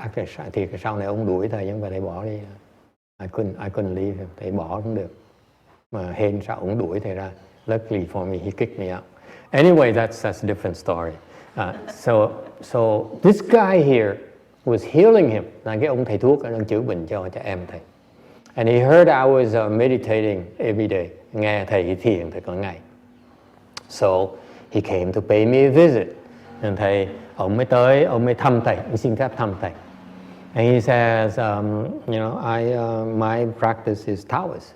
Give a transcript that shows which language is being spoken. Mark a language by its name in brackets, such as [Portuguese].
[Vietnamese] Actually, thì sau này ông đuổi thầy nhưng mà thầy bỏ đi. [English] I couldn't leave him. [Vietnamese] Thầy bỏ cũng được. Mà hên sao ông đuổi thầy ra. [English] Luckily for me, he kicked me out. Anyway, that's a different story. So this guy here was healing him. [Vietnamese] Là cái ông thầy thuốc đang chữa bệnh cho em thầy. [English] And he heard I was meditating every day. [Vietnamese] Nghe thầy thiền thầy có ngày. [English] So he came to pay me a visit. [Vietnamese] And thầy, ông mới tới, ông mới thăm thầy, ông xin phép thăm thầy. [English] And he says, you know, my practice is Taoist.